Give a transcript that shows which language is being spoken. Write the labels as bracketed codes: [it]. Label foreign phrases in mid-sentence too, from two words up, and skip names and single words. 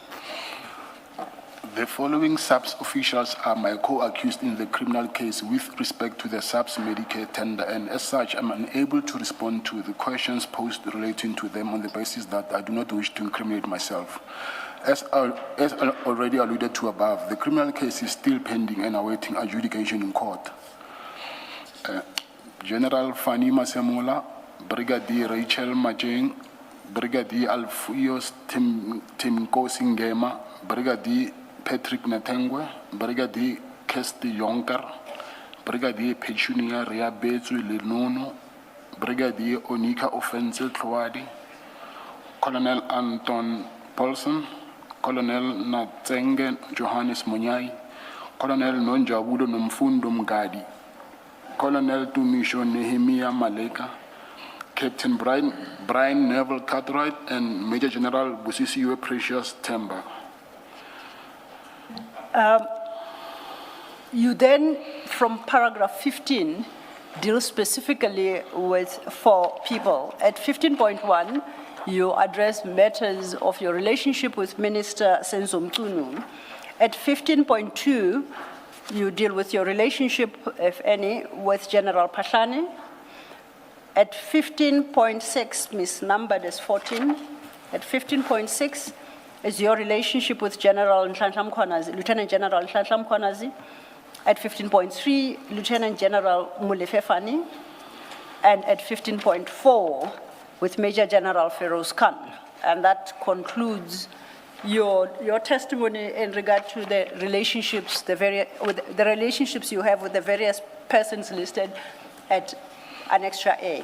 [en] the following SAPS officials are my co-accused in the criminal case with respect to the SAPS Medicare tender, and as such, I'm unable to respond to the questions posed relating to them on the basis that I do not wish to incriminate myself. As already alluded to above, the criminal case is still pending and awaiting adjudication in court. General Fani Masemola, Brigadier Rachel Majeng, Brigadier Alfuios Timkosi Ngema, Brigadier Patrick Natengwe, Brigadier Kesti Yonker, Brigadier Petunia Riabezu Lenono, Brigadier Onika Offensive Tlwadi, Colonel Anton Paulson, Colonel Natsenge Johannes Munyai, Colonel Nonjabudo Nomfundo Mgadi, Colonel Tumisho Nehemiah Maleka, Captain Brian Neville Cartwright, and Major General Vusimuzi Precious Temba. You then, from paragraph 15, deal specifically with 4 people. At 15.1, you address matters of your relationship with Minister Senzo Mchunu. At 15.2, you deal with your relationship, if any, with General Pashani. At 15.6, misnumbered as 14, at 15.6 is your relationship with General Nhlanhla Mkhwanazi, Lieutenant General Nhlanhla Mkhwanazi. At 15.3, Lieutenant General Molefe Fani. And at 15.4, with Major General Feroz Khan. And that concludes your testimony in regard to the relationships, the relationships you have with the various persons listed at Annexure A.